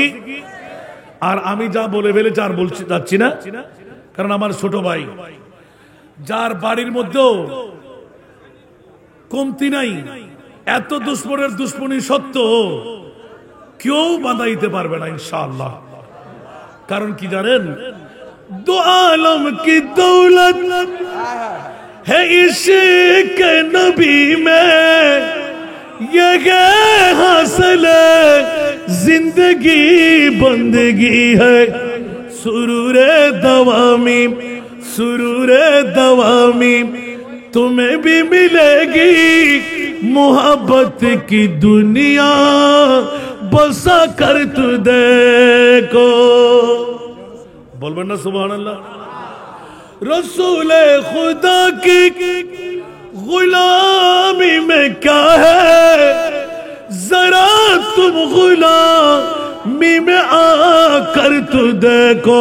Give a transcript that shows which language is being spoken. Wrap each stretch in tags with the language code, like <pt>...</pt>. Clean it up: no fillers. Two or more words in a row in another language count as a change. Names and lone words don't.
<bn>আর আমি যা বলে ফেলেছি আর বলছি যাচ্ছি না, কারণ আমার ছোট ভাই যার বাড়ির মধ্যেও কমতি নাই, এত দুশ্মনের দুশ্মনী সত্ত্বেও কেউ বাঁধাইতে পারবে না ইনশাআল্লাহ। কারণ কি জানেন?</bn> <ur>دو عالم کی دولت ہے عشق نبی میں، یہ حاصل زندگی بندگی ہے. سرورِ دوامی سرورِ دوامی تمہیں بھی ملے گی، محبت کی دنیا بسا کر تو دیکھو.</ur> <bn>बोलबें ना सुभानअल्लाह।</bn> <ur>رسولِ خدا کی غلامی میں کیا ہے، ذرا تم غلامی میں آ کر تو دیکھو.</ur>